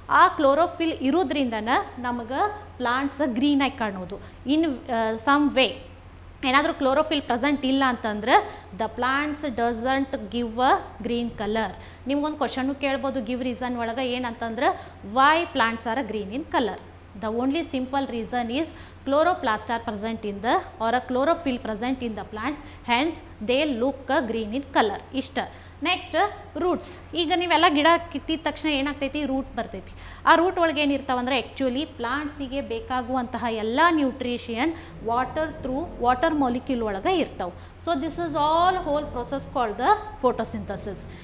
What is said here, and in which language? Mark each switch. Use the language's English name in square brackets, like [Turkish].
[Kannada] ಆ ಕ್ಲೋರೋಫಿಲ್ ಇರೋದ್ರಿಂದನ ನಮಗೆ ಪ್ಲಾಂಟ್ಸ್ ಗ್ರೀನಾಗಿ ಕಾಣೋದು. [English] in some way [Kannada] ಏನಾದರೂ ಕ್ಲೋರೋಫಿಲ್ ಪ್ರೆಸೆಂಟ್ ಇಲ್ಲ ಅಂತಂದ್ರೆ [English] The plants doesn't give a green colour. [Kannada] ನಿಮ್ಗೊಂದು ಕ್ವಶನ್ನು ಕೇಳ್ಬೋದು [English] give reason [Kannada] ಒಳಗೆ, ಏನಂತಂದ್ರೆ [English] Why plants are a green in colour. The only simple reason is chloroplast are present in the or a chlorophyll present in the plants, hence they look green in color. [Kannada] ಇಷ್ಟ. Next roots. ಈಗ ನೀವೆಲ್ಲ ಗಿಡ ಕಿತ್ತಿದ ತಕ್ಷಣ ಏನಾಗ್ತೈತಿ? Root ಬರ್ತೈತಿ. ಆ root ಒಳಗೆ ಏನಿರ್ತಾವಂದ್ರೆ ಆ್ಯಕ್ಚುಲಿ ಪ್ಲಾಂಟ್ಸಿಗೆ ಬೇಕಾಗುವಂತಹ ಎಲ್ಲ ನ್ಯೂಟ್ರಿಷನ್ ವಾಟರ್ ಮಾಲಿಕ್ಯೂಲ್ ಒಳಗೆ ಇರ್ತಾವೆ. [English] So this is all whole process called the photosynthesis.